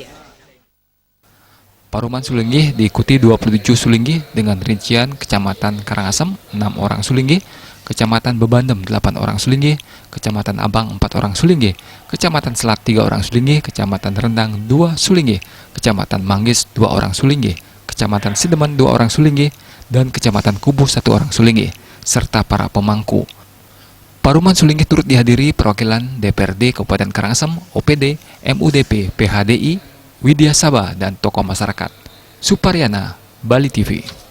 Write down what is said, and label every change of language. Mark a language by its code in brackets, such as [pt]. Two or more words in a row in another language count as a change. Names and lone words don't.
[id] Paruman Sulinggi diikuti 27 Sulinggi dengan rincian Kecamatan Karangasem 6 orang Sulinggi, Kecamatan Bebandem 8 orang Sulinggi, Kecamatan Abang 4 orang Sulinggi, Kecamatan Selat 3 orang Sulinggi, Kecamatan Rendang 2 Sulinggi, Kecamatan Manggis 2 orang Sulinggi, Kecamatan Sidemen 2 orang Sulinggi, dan Kecamatan Kubu 1 orang Sulinggi, serta para pemangku. Paruman Sulinggi turut dihadiri perwakilan DPRD Kabupaten Karangasem, OPD, MUDP, PHDI, Widya Sabah, dan tokoh masyarakat. Suparyana, Bali TV.